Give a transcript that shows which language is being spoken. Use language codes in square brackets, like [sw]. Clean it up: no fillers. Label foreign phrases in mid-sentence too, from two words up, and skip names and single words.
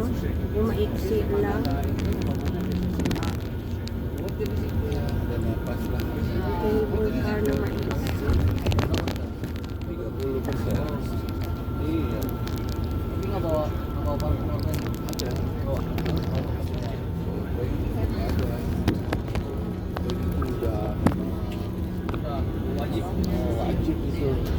[tl] Yung maiksi lang. [id] Pas lah. [en] Cable car [tl] na maiksi. 30%. [id] Iya. Tapi nggak bawa apa-apa. Ada. Bawa. Wajib. Wajib itu.